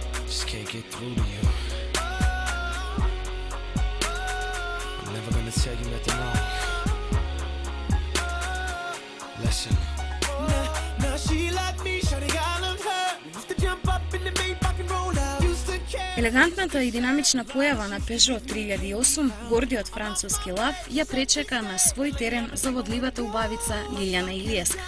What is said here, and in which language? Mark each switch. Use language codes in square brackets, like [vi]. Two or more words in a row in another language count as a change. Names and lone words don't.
[en] Just can't get through to you. I'm never gonna tell you nothing wrong. Listen. Now she like me, shawty, I love her. Used to jump up in the Maybach and roll out. [mk] Елегантната и динамична појава на Peugeot 3008, гордиот француски лав, ја пречека на свој терен заводливата убавица Лилјана Илиевска.